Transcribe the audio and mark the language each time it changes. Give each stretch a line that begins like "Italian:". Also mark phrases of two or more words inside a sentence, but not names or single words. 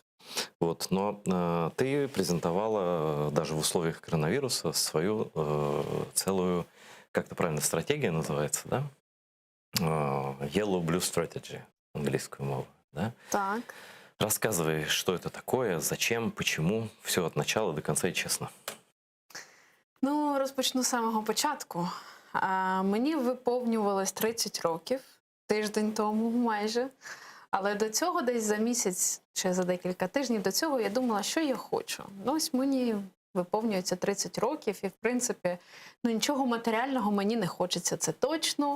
Russian: Но ты презентовала даже в условиях коронавируса свою целую, как это правильно, стратегия называется, да?
English: Yellow Blue Strategy,
Russian: английскую мову, да?
Ukrainian: Так.
Russian: Рассказывай, что это такое, зачем, почему, все от начала до конца и чесно.
Ukrainian: Ну, розпочну з самого початку. Мені виповнювалось 30 років, тиждень тому майже. Але до цього десь за місяць, чи за декілька тижнів до цього я думала, що я хочу. Ось мені виповнюється 30 років і, в принципі, нічого матеріального мені не хочеться, це точно.